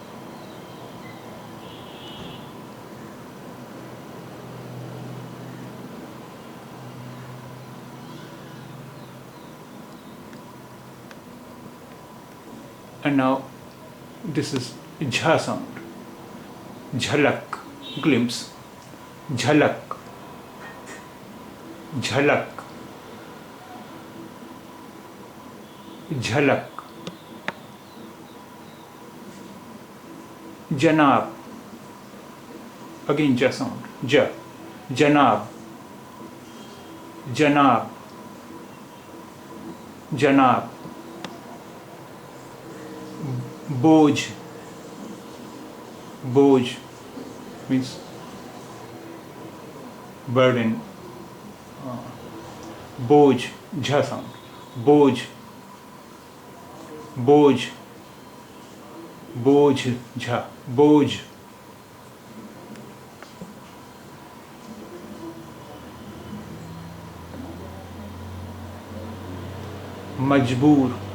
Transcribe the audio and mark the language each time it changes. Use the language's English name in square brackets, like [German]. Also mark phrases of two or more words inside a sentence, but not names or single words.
[English] And now this is jha sound, [Hindi] jhalak, glimpse, झलक, झलक, झलक. [English] Janab, again ja sound, ja, [Hindi] जनाब, जनाब, जनाब. [English] Boj, boj means burden. Boj, jha sound, [Hindi] boj, बोझ, बोझ, झा, बोझ, मजबूर,